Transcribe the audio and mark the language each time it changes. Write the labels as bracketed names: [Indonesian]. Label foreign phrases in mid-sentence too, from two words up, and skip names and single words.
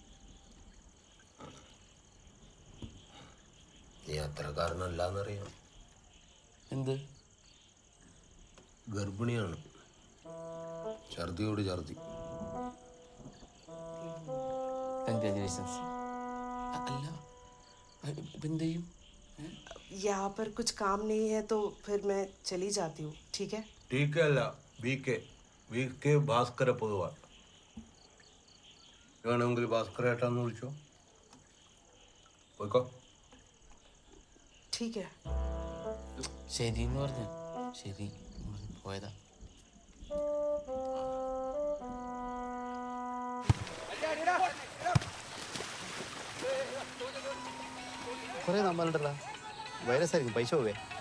[Malayalam] നീ അത്രക്കാരനല്ലാന്നറിയാം. എന്ത്? ഗർഭിണിയാണ്, ഛർദിയോട് ഛർദി. കൺഗ്രാജുലേഷൻസ്. അല്ല, ഇപ്പം എന്ത് ചെയ്യും? [Hindi] यहाँ पर कुछ काम नहीं है तो फिर मैं चली जाती हूँ, ठीक है? [Malayalam] ടി.കെ. അല്ല, വി.കെ. ഭാസ്കര പൊതുവാൾ. വേണമെങ്കിൽ ഭാസ്കര ഏട്ടാന്ന് വിളിച്ചോ. പോയിക്കോ. [Hindi] ठीक है. [Malayalam] ശരി എന്ന് പറഞ്ഞു. ശരി പോയതാ. കുറേ നമ്മളുണ്ടല്ലോ വൈറസ് ആയിരിക്കും, പൈസ പോവേ.